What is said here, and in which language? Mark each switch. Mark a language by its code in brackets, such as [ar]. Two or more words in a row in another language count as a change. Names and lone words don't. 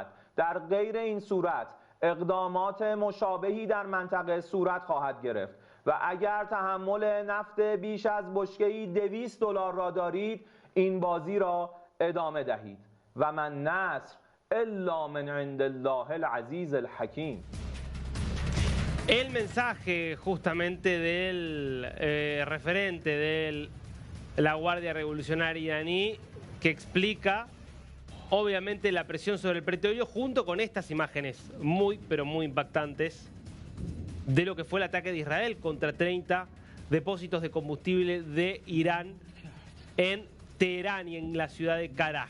[fa] در غیر این صورت اقدامات مشابهی در منطقه صورت خواهد گرفت و اگر تحمل نفت بیش از بشکه‌ای $200 را دارید، این بازی را ادامه دهید. [ar] و من نصر الا من عند الله العزیز الحکیم. [es] El mensaje justamente del referente de la Guardia Revolucionaria iraní, que explica obviamente la presión sobre el petróleo junto con estas imágenes muy pero muy impactantes de lo que fue el ataque de Israel contra 30 depósitos de combustible de Irán en Teherán y en la ciudad de Karaj.